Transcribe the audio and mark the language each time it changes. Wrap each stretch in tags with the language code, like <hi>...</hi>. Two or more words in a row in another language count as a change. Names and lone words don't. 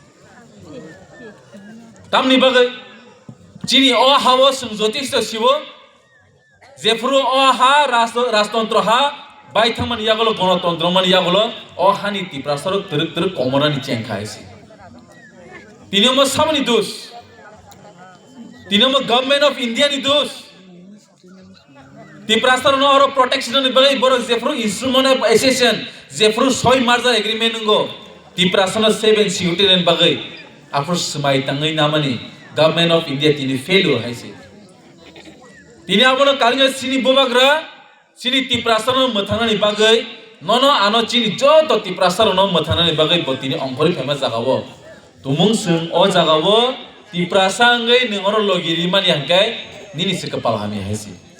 <trp>तामनि बागै सिनि अ हावो जों जतिष्ठ सिबो जेफुरो अ हा राजतंत्र हा बायथांमान यागलो गणतंत्र मान यागलो अ हानि त्रिपुरा सर तेरे कमरानि चेंखा हायसे तिनिमो सामनि दोष तिनिमो</trp> <en>Government of India</en> <trp>नि दोष त्रिपुरा सर नो और प्रोटेक्शन नि बगै बर जेफ्रो इंस्ट्रूमेंट</trp> <en>of accession</en> <trp>जेफ्रो 6</trp> <en>merger agreement</en> <trp>नंगो त्रिपुरा सर 7 सिउटिन बगै आफर समाय तंगै नामानि</trp> <en>Government of India</en> <trp>तिनि फेलियर हायसे तिनि आबनो कालिनो सिनि बोबाग्रा सिनि त्रिपुरा सर नो मथानानि बगै ननो आनो चिनि जत त्रिपुरा सर नो मथानानि बगै बतिनि अंफरि फेमस जागावो तुमुं जों अ जागावो त्रिपुरा सांगै नोंगर लगिरि मानि हांकाय निनि सिकपाल हामि हायसे</trp>